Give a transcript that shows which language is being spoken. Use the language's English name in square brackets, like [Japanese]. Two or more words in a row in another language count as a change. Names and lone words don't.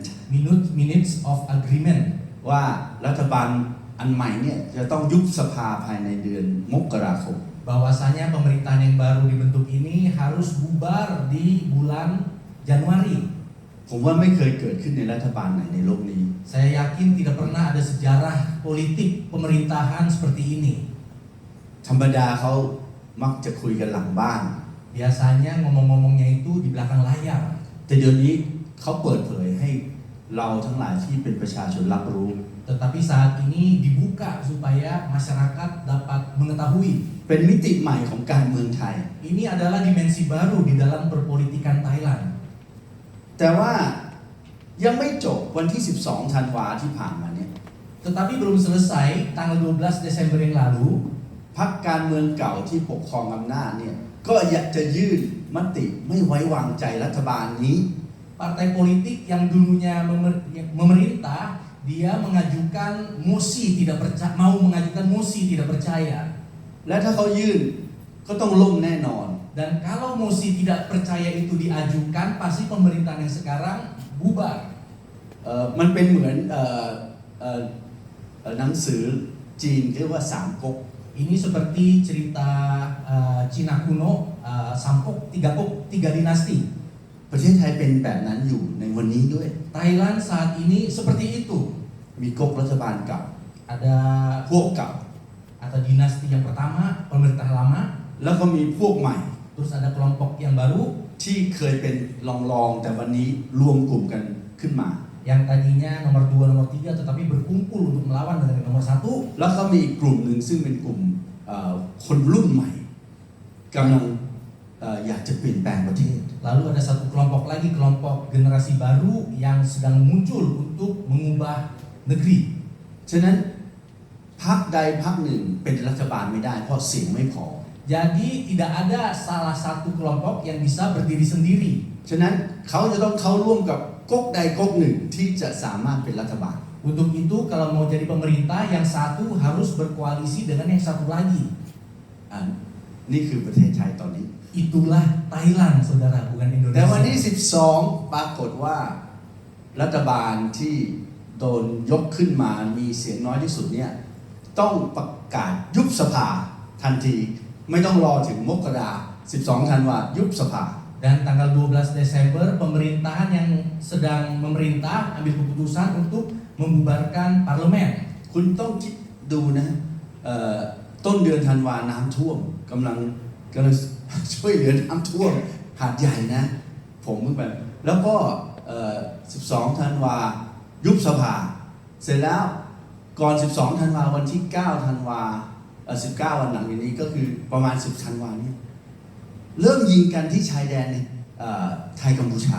[English] Minutes of Agreement. [Thai] ว่ารัฐบาลอันใหม่เนี่ยจะต้องยุบสภาภายในเดือนมกราคม [Indonesian] Bahwasanya pemerintahan yang baru dibentuk ini harus bubar di bulan Januari. [Thai] ผมว่าไม่เคยเกิดขึ้นในรัฐบาลไหนในโลกนี้ [Indonesian] Saya yakin tidak pernah ada sejarah politik pemerintahan seperti ini. [Thai] ธรรมดาเขามักจะคุยกันหลังบ้าน [Indonesian] Biasanya ngomong-ngomongnya itu di belakang layar. [Thai] แต่เดี๋ยวนี้เขาเปิดเผยให้เราทั้งหลายที่เป็นประชาชนรับรู้ [Indonesian] Tetapi saat ini dibuka supaya masyarakat dapat mengetahui. [Thai] เป็นมิติใหม่ของการเมืองไทย [Indonesian] Ini adalah dimensi baru di dalam perpolitikan Thailand. [Thai] แต่ว่ายังไม่จบวันที่12ธันวาที่ผ่านมาเนี่ย [Indonesian] Tetapi belum selesai tanggal 12 Desember yang lalu. [Thai] พรรคการเมืองเก่าที่ปกครองอำนาจเนี่ยก็อยากจะยื่นมติไม่ไว้วางใจรัฐบาลนี้ [Indonesian] Partai politik yang dulunya memerintah, dia mengajukan mosi mau mengajukan mosi tidak percaya. [Thai] และถ้าเขายื่นก็ต้องล่มแน่นอน [Indonesian] Dan kalau mosi tidak percaya itu diajukan, pasti pemerintahan yang sekarang bubar. [Thai] มันเป็นเหมือนหนังสือจีนเรียกว่าสามก๊ก [Indonesian] Ini seperti cerita Cina kuno, Sampok, 3 dinasti. [Thai] ประเทศไทยเป็นแบบนั้นอยู่ในวันนี้ด้วย [Indonesian] Thailand saat ini seperti itu. [Thai] มีก๊กรัฐบาลเก่า [Indonesian] Ada [Thai] พวกเก่า [Indonesian] atau dinasti yang pertama, pemerintah lama, [Thai] แล้วก็มีพวกใหม่ [Indonesian] terus ada kelompok yang baru [Thai] ที่เคยเป็นรองๆแต่วันนี้รวมกลุ่มกันขึ้นมา [Indonesian] yang tadinya nomor 2, nomor 3 tetapi berkumpul untuk melawan dengan nomor 1. [Thai] แล้วก็มีอีกกลุ่มหนึ่งซึ่งเป็นกลุ่มคนรุ่นใหม่กำลังอยากจะเปลี่ยนแปลงประเทศ [Indonesian] Lalu ada satu kelompok lagi, kelompok generasi baru yang sedang muncul untuk mengubah negeri. [Thai] ฉะนั้นพรรคใดพรรคหนึ่งเป็นรัฐบาลไม่ได้เพราะเสียงไม่พอ [Indonesian] Jadi tidak ada salah satu kelompok yang bisa berdiri sendiri. [Thai] ฉะนั้นเขาจะต้องเข้าร่วมกับก๊กใดก๊กหนึ่งที่จะสามารถเป็นรัฐบาล [Indonesian] Untuk itu kalau mau jadi pemerintah, yang satu harus berkoalisi dengan yang satu lagi. [Thai] อ่านี่คือประเทศไทยตอนนี้ [Indonesian] Itulah Thailand, saudara, bukan [Thai] แต่วันที่ [Indonesian] Indonesia. [Thai] 12 ปรากฏว่ารัฐบาลที่โดนยกขึ้นมามีเสียงน้อยที่สุดเนี่ยต้องประกาศยุบสภาทันทีไม่ต้องรอถึงมกรา12 ธันวายุบสภา [Indonesian] Dan tanggal 12 Desember pemerintahan yang sedang memerintah ambil keputusan untuk membubarkan parlemen. [Thai] คุณต้องคิดดูนะต้นเดือนธันวาน้ำท่วมกำลังช่วยเหลือน้ำท่วมหาดใหญ่นะผมเพิ่งไปแล้วก็12 ธันวายุบสภาเสร็จแล้วก่อน 12 ธันวาวันที่ 9 ธันวา19 วันหลังอย่างนี้ก็คือประมาณ 10 ธันวาเนี่ยเริ่มยิงกันที่ชายแดนในไทยกัมพูชา